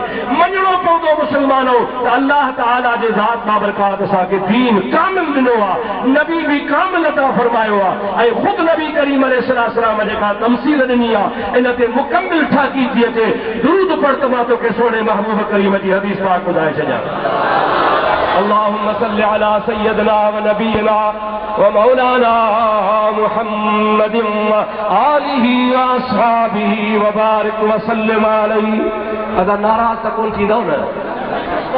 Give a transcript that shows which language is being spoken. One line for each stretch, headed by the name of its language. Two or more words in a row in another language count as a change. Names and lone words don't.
Sindhi: मञणो पवंदो मुस्लमानो त अल्लाह ताला जे ज़ात बाबरकात असांखे दीन कामिल ॾिनो आहे, नबी बि कामिल अता फरमायो आहे, ऐं ख़ुदि नबी करीम अलैहिस्सलाम जेका तमसील ॾिनी आहे इन ते मुकमिल ठाकी थी अचे। दुरूद पढ़ त मां तोखे सोने महबूब करीम जी हदीस पाक ॿुधाए छॾियां।
Arabic: اللهم صل على سيدنا ونبينا ومولانا محمد وآله وأصحابه وبارك وسلم عليه.
Sindhi: अगर नाराज़ त कोन थींदव न?